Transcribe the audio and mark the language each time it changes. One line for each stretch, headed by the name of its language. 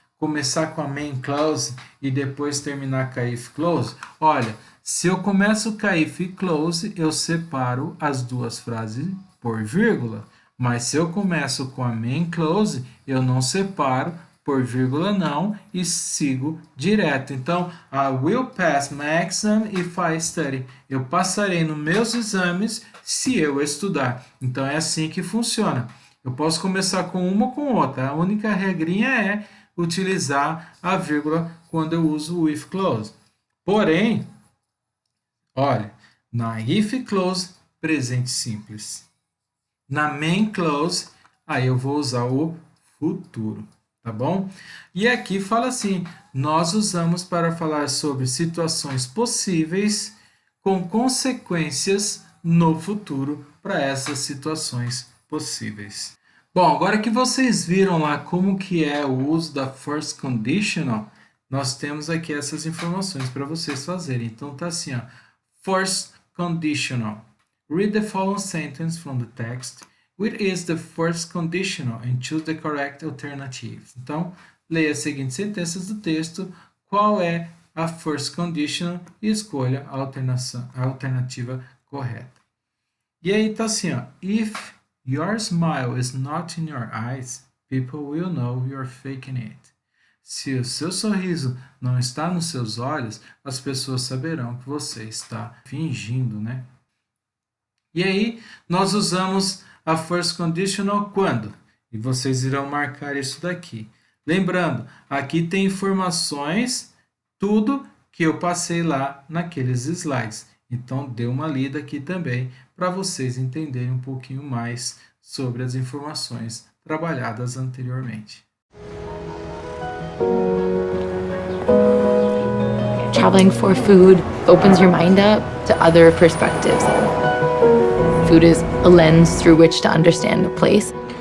Portuguese: Começar com a main clause e depois terminar com a if clause? Olha, se eu começo com a if clause, eu separo as duas frases por vírgula. Mas se eu começo com a main clause, eu não separo por vírgula não e sigo direto. Então,
English: I will pass my exam if I study.
Portuguese: Eu passarei nos meus exames se eu estudar. Então, é assim que funciona. Eu posso começar com uma ou com outra. A única regrinha é utilizar a vírgula quando eu uso o if clause. Porém, olha, na if clause, presente simples. Na main clause, aí eu vou usar o futuro. Tá bom? E aqui fala assim, nós usamos para falar sobre situações possíveis com consequências no futuro para essas situações possíveis. Bom, agora que vocês viram lá como que é o uso da first conditional, nós temos aqui essas informações para vocês fazerem. Então tá assim, ó, first conditional.
English: Read the following sentence from the text. Which is the first conditional and choose the correct alternative.
Portuguese: Então, leia as seguintes sentenças do texto, qual é a first conditional e escolha a alternativa correta. E aí tá assim, ó,
English: if your smile is not in your eyes, people will know you're faking it.
Portuguese: Se o seu sorriso não está nos seus olhos, as pessoas saberão que você está fingindo, né? E aí, nós usamos a first conditional quando? E vocês irão marcar isso daqui. Lembrando, aqui tem informações, tudo que eu passei lá naqueles slides. Então, dê uma lida aqui também para vocês entenderem um pouquinho mais sobre as informações trabalhadas anteriormente.
English: Traveling for food opens your mind up to other perspectives. food is a lens through which to understand a place.